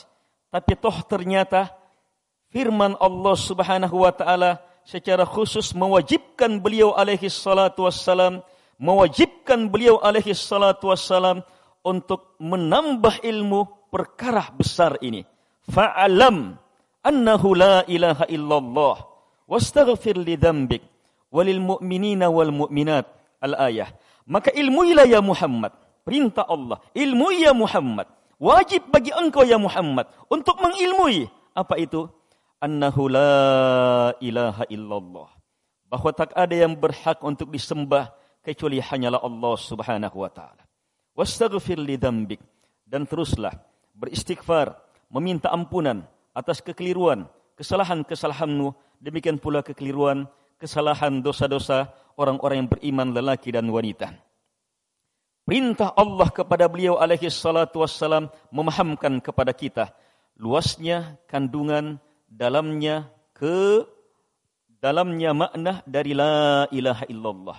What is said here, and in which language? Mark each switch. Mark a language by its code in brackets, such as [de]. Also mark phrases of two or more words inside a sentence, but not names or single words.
[id] Tapi toh ternyata firman Allah [ar] سبحانه وتعالى [id] secara khusus mewajibkan beliau [ar] عليه الصلاة والسلام, [id] untuk menambah ilmu perkara besar ini. [ar] فاعلم أنه لا إله إلا الله واستغفر لذنبك وللمؤمنين والمؤمنات. [id] Al-ayah. Maka ilmuilah ya Muhammad, perintah Allah. Ilmui ya Muhammad. Wajib bagi engkau ya Muhammad untuk mengilmui apa itu? [ar] أنه لا إله إلا الله. [id] Bahwa tak ada yang berhak untuk disembah kecuali hanyalah Allah [ar] سبحانه وتعالى. واستغفر لذنبك, [id] dan teruslah beristighfar, meminta ampunan atas kekeliruan, kesalahan-kesalahanmu, demikian pula kekeliruan, kesalahan, dosa-dosa orang-orang yang beriman lelaki dan wanita. Perintah Allah kepada beliau [ar] عليه الصلاة والسلام [id] memahamkan kepada kita luasnya kandungan dalamnya makna dari [ar] لا إله إلا الله.